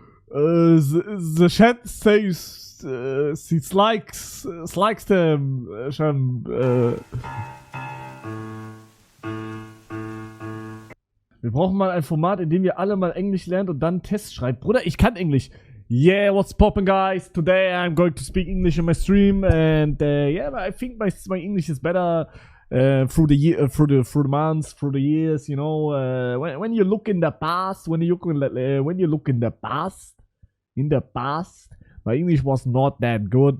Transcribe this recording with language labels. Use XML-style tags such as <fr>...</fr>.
<en>The chat says she likes them schon.</en> <de>Wir brauchen mal ein Format, in dem ihr alle mal Englisch lernt und dann Tests schreibt. Bruder, ich kann Englisch.</de> <en>Yeah, what's poppin', guys? Today I'm going to speak English in my stream, and yeah, I think my English is better through the year, through the months, through the years. You know, when you look in the past, when you look in the past, my English was not that good.</en>